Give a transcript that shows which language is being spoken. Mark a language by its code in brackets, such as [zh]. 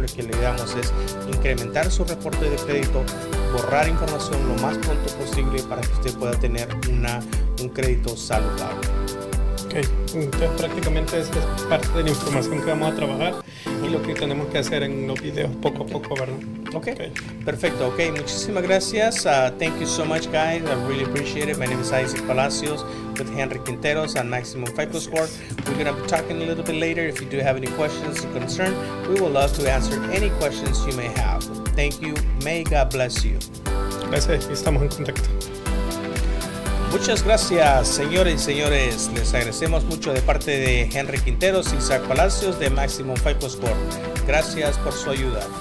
[es] Lo que le damos es incrementar su reporte de crédito, borrar información lo más pronto posible para que usted pueda tener un crédito saludable. Entonces prácticamente esta es parte de la información que vamos a trabajar y lo que tenemos que hacer en los videos poco a poco, ¿verdad? Okay. Perfecto. Okay, muchísimas gracias. [en] Thank you so much, guys. I really appreciate it. My name is Isaac Palacios with Henry Quinteros on Maximum FICO Score. We're going to be talking a little bit later. If you do have any questions or concerns, we would love to answer any questions you may have. Thank you. May God bless you. [es] Gracias, estamos en contacto. Muchas gracias, señores y señores. Les agradecemos mucho de parte de Henry Quinteros y Isaac Palacios de Maximum FICO Score. Gracias por su ayuda.